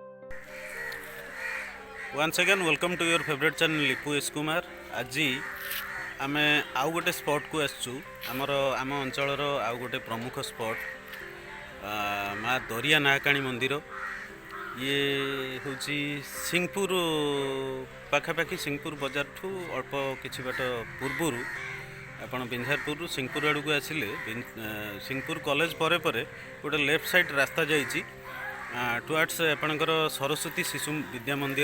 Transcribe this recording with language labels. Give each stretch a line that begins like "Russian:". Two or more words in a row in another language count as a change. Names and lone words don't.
English: Once again, welcome to your favorite channel Lipu S Kumar.
Odia: ଆଜି ଆମେ ଆଉ ଗୋଟେ ସ୍ପଟ୍କୁ ଆସିଛୁ। ଆମ ଅଞ୍ଚଳର ଆଉ ଗୋଟେ ପ୍ରମୁଖ ସ୍ପଟ୍ ମା ଦରିଆ ନାହାକାଣୀ ମନ୍ଦିର। ଇଏ ହେଉଛି ସିଂପୁର ପାଖାପାଖି ସିଂପୁର ବଜାରଠୁ ଅଳ୍ପ କିଛି ବାଟ ପୂର୍ବରୁ ଆପଣ ବିଞ୍ଝାରପୁରରୁ ସିଂପୁର ଆଡ଼କୁ ଆସିଲେ ସିଂପୁର କଲେଜ ପରେ ପରେ ଗୋଟେ
English: left side
Odia: ରାସ୍ତା ଯାଇଛି ଟୁୱାର୍ଡସ୍ ଆପଣଙ୍କର ସରସ୍ୱତୀ ଶିଶୁ ବିଦ୍ୟା ମନ୍ଦିର।